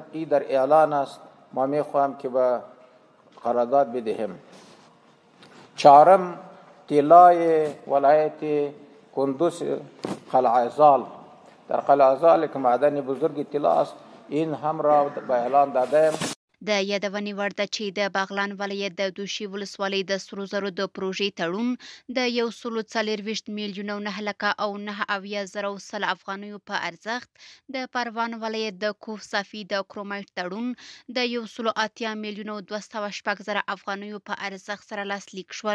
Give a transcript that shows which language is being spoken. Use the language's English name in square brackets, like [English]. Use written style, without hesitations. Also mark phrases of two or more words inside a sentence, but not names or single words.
[Persian] این در اعلان است، ما می خواهم که به قرارداد بدهیم. چهارم طلای ولایت کندوز قلعه زال، در قلعه زال که معدن بزرگ طلا است، این هم را به اعلان دادیم. [Pashto] د یادونې وړ ده چې د بغلان ولایت د دوشي ولسوالۍ د سرو زرو د پروژې تړون د 140 میلیونه او 9,970,000 افغانیو په ارزښت، د پروان ولایت د کوف صافي د کرومایټ تړون د 180 میلیونه او 206,000 افغانیو په ارزښت سره لاسلیک شول.